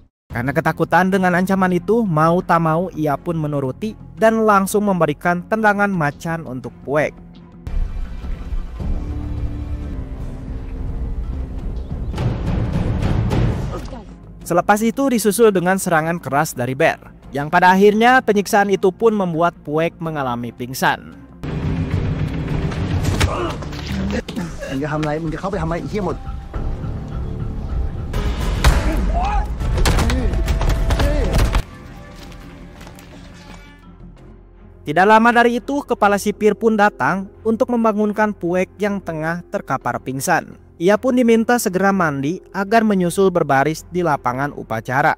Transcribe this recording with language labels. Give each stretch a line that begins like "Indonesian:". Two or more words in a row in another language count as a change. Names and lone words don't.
Indonesian: Karena ketakutan dengan ancaman itu, mau tak mau ia pun menuruti dan langsung memberikan tendangan macan untuk Puek. Selepas itu disusul dengan serangan keras dari Bear, yang pada akhirnya penyiksaan itu pun membuat Puek mengalami pingsan.
Thai: มึงจะทำอะไรมึงจะเข้าไปทำไมไอ้เหี้ยหมด
Indonesian: Tidak lama dari itu, kepala sipir pun datang untuk membangunkan Puek yang tengah terkapar pingsan. Ia pun diminta segera mandi agar menyusul berbaris di lapangan upacara.